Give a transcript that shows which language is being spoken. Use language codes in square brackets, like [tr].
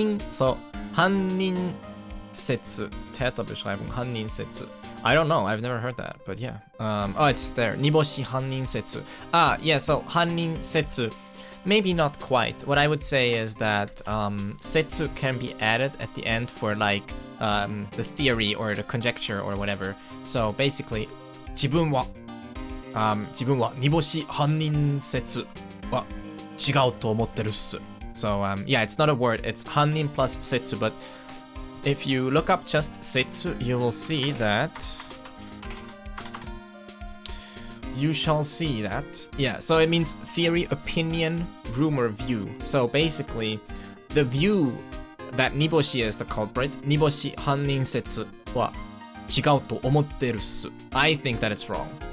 [en] So, 犯人説 Täterbeschreibung 犯人説 I don't know, I've never heard that, but yeah. Oh, it's there. 煮干し犯人説 yeah, so 犯人説 maybe not quite. What I would say is that setsu can be added at the end for like the theory or the conjecture or whatever. [ja] So basically, 自分は煮干し犯人説は違うと思ってるっす. [en] So yeah, it's not a word. It's 犯人 plus setsu, but if you look up just setsu, you will see that. You shall see that. Yeah, so it means theory, opinion, rumor, view. So basically, the view that Niboshi is the culprit, Niboshi Hannin Setsu wa chigau to omotteru su. I think that it's wrong.